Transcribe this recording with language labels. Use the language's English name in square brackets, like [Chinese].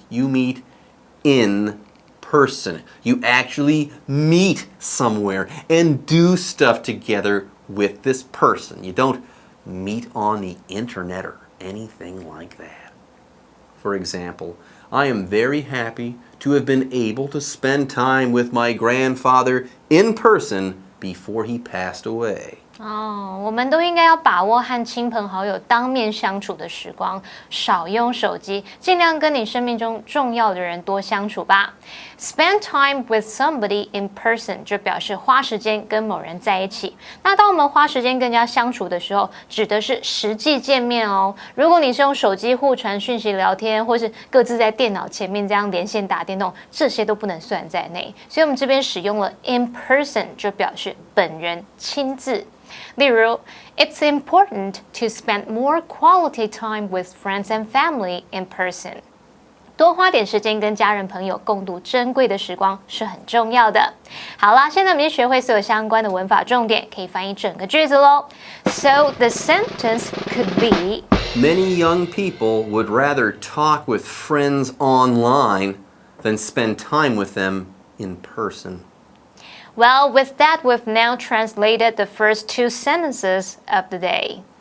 [English] You meet in person. You actually meet somewhere and do stuff together with this person. You don't meet on the internet or anything like that. For example, I am very happy to have been able to spend time with my grandfather in person before he passed away. [Chinese] 我们都应该要把握和亲朋好友当面相处的时光，少用手机，尽量跟你生命中重要的人多相处吧。 [English] Spend time with somebody in person [Chinese] 就表示花时间跟某人在一起。那当我们花时间跟人家相处的时候，指的是实际见面哦。如果你是用手机互传讯息聊天，或是各自在电脑前面这样连线打电动，这些都不能算在内。所以我们这边使用了 in person 就表示本人亲自。 [English] 例如 It's important to spend more quality time with friends and family in person. [Chinese] 多花点时间跟家人朋友共度珍贵的时光是很重要的。好啦，现在我们已经学会所有相关的文法重点，可以翻译整个句子咯。 [English] So the sentence could be Many young people would rather talk with friends online than spend time with them in person. Well, with that, we've now translated the first two sentences of the day.